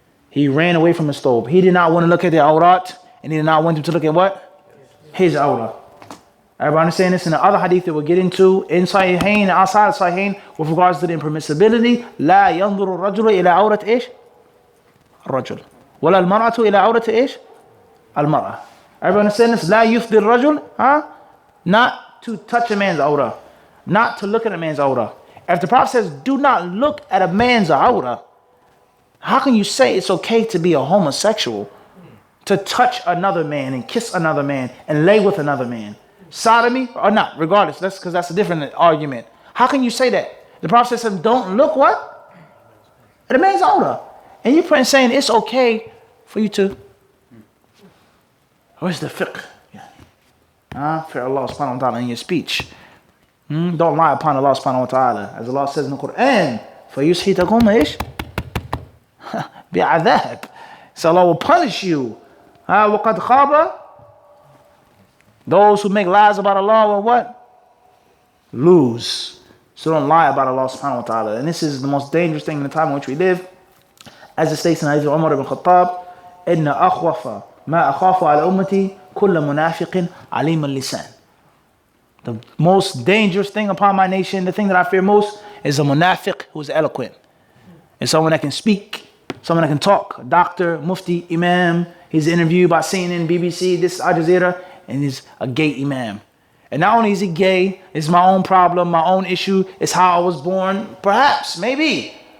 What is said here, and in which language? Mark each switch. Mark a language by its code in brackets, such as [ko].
[en] He ran away from his stove. He did not want to look at the awrat, and he did not want them to look at what? His awrah. Everybody understand this? In the other hadith that we'll get into, in Sahihain and outside of Sahihain, with regards to the impermissibility, [ar] لا ينظر الرجل إلى عورة إيش؟ الرجل. ولا المرأة إلى عورة إيش؟ المرأة. [en] Everybody understand this? [ar] لا يفضي الرجل, [en] not to touch a man's awrah, not to look at a man's awrah. If the Prophet says, do not look at a man's awrah, how can you say it's okay to be a homosexual, to touch another man and kiss another man and lay with another man? Sodomy or not, regardless, that's because that's a different argument. How can you say that? The Prophet says, don't look what? At a man's awrah. And you're saying it's okay for you to. Where's the fiqh? Fear Allah subhanahu wa ta'ala in your speech. Don't lie upon Allah subhanahu wa ta'ala. As Allah says in the Quran, [ar] فيسحتكم إيش؟ بعذاب. [en] So Allah will punish you. [ar] وقد خاب. [en] Those who make lies about Allah will what? Lose. So don't lie about Allah subhanahu wa ta'ala. And this is the most dangerous thing in the time in which we live. As it states in Hadith Umar ibn Khattab, [ar] إن أخوف ما أخاف على أمتي كل منافق عليم اللسان. [en] The most dangerous thing upon my nation, the thing that I fear most, is a munafiq who is eloquent. And someone that can speak, someone that can talk. A doctor, mufti, imam. He's interviewed by CNN, BBC, this Al Jazeera, and he's a gay imam. And not only is he gay, it's my own problem, my own issue, it's how I was born, perhaps, maybe.